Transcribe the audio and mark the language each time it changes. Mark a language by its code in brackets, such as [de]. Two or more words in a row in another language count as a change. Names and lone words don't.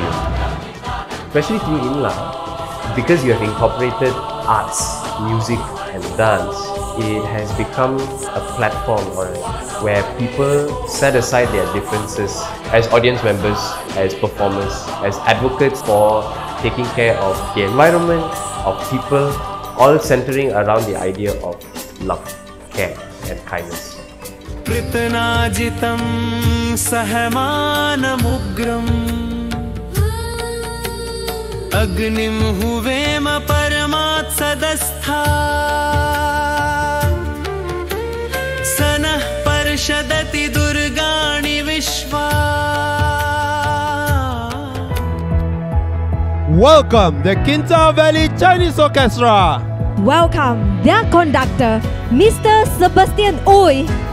[en] Especially to you, Inla, because you have incorporated arts, music and dance, it has become a platform where people set aside their differences as audience members, as performers, as advocates for taking care of the environment, of people, all centering around the idea of love, care and kindness. [sa] पृतनाजितं सहमानमुग्रम् अग्निं हुवेम परमात् सधस्थ सनः पर्षदति दुर्गाणि विश्वा. [en] Welcome the Kinta Valley Chinese Orchestra. Welcome their conductor, Mr. Sebastian Oi.